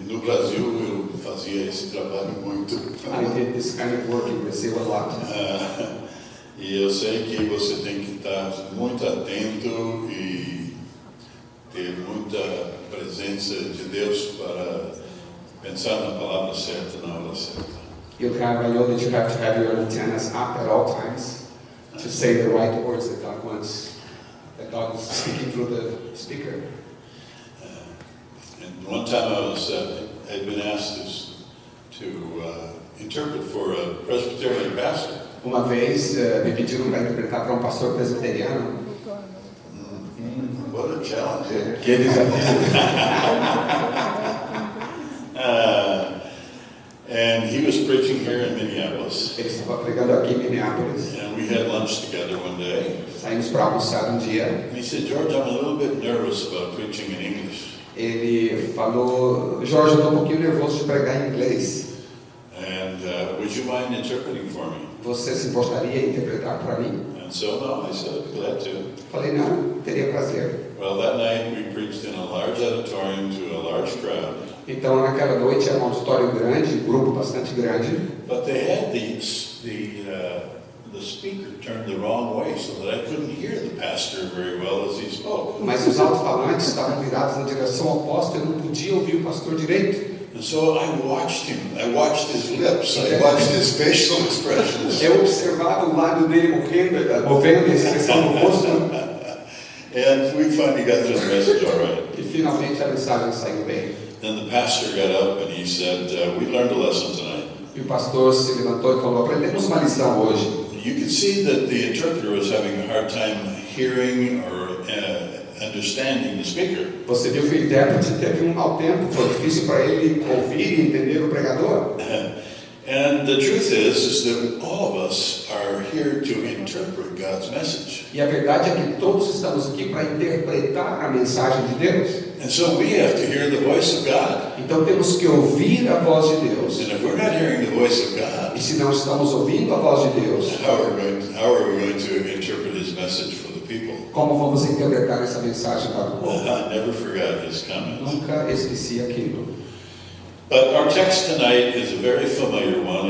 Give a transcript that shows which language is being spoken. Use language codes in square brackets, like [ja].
[pt] no Brasil eu fazia esse trabalho muito. [en] I did this kind of work in Brazil a lot. [pt] E eu sei que você tem que estar muito atento e ter muita presença de Deus para pensar na palavra certa na hora certa. [en] I know that you have to have your antennas up at all times to say the right words that God wants, that God is speaking through the speaker. And one time I'd been asked to interpret for a Presbyterian pastor. [pt] Uma vez me pediram para interpretar para pastor presbiteriano. [en] What a challenge! [pt] Que desafio! [en] And he was preaching here in Minneapolis. [pt] Ele estava pregando aqui em Minneapolis. [en] And we had lunch together one day. [pt] Saímos para almoçar dia. [en] And he said, George, I'm a little bit nervous about preaching in English. [pt] Ele falou, Jorge, eu estou um pouquinho nervoso de pregar em inglês. [en] And would you mind interpreting for me? [pt] Você se importaria em interpretar para mim? [en] And so, no, I said, glad to. [pt] Falei, não, teria prazer. [en] Well, that night we preached in a large auditorium to a large crowd. [pt] Então, naquela noite era um auditório grande, um grupo bastante grande. [en] But they had the speaker turned the wrong way so that I couldn't hear the pastor very well as he spoke. [pt] Mas os alto-falantes estavam virados na direção oposta, eu não podia ouvir o pastor direito. [en] And so I watched him. I watched his lips. I watched his facial expressions. [pt] Eu observava o lábio dele movendo a expressão no rosto. [en] And we finally got through the message all right. [pt] E finalmente a mensagem saiu bem. [en] Then the pastor got up and he said, we learned a lesson tonight. [pt] E o pastor se levantou e falou, aprendemos uma lição hoje. [en] You could see that the interpreter was having a hard time hearing or understanding the speaker. [pt] Você viu que o intérprete teve mau tempo, foi difícil para ele ouvir e entender o pregador. [en] And the truth is that all of us are here to interpret God's message. [pt] E a verdade é que todos estamos aqui para interpretar a mensagem de Deus. [en] And so we have to hear the voice of God. [pt] Então temos que ouvir a voz de Deus. [en] And if we're not hearing the voice of God, [pt] E se não estamos ouvindo a voz de Deus, [en] how are we going to interpret his message for the people? [pt] como vamos interpretar essa mensagem para o povo? [en] I never forgot his comments. [pt] Nunca esqueci aquilo. [en] But our text tonight is a very familiar one.